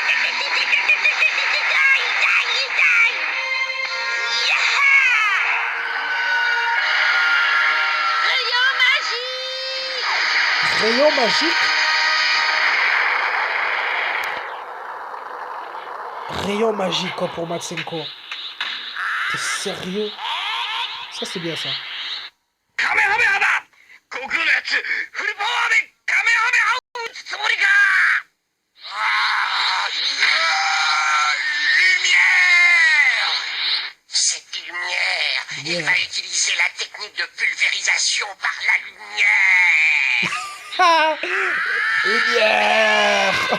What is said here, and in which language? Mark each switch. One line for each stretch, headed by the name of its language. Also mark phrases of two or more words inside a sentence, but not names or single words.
French: Rayon magique? Rayon magique, quoi, pour Maxenko. T'es sérieux? Ça, c'est bien, ça. Kamehameha!
Japanese: 悟空のやつ,
English: full power
Japanese: de Kamehamehaを打つつもりか!
French: Lumière! Cette lumière, il va utiliser la technique de pulvérisation par la lumière! Ah! Lumière!